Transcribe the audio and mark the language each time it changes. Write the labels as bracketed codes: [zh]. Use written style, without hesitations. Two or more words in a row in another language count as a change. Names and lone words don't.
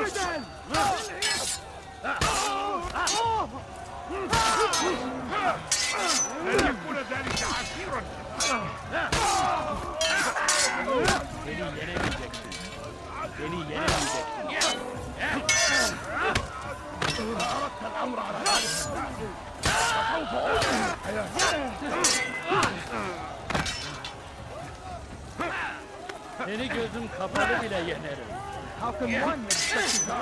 [en] Infidel! [ar] لن يكون ذلك عسيرا. [tr] Beni yenemeyeceksin. Beni yenemeyeceksin. [ar] أردت الأمر على ذلك فسوف [tr] Seni gözüm kapalı bile yenerim. [en] How can one expect to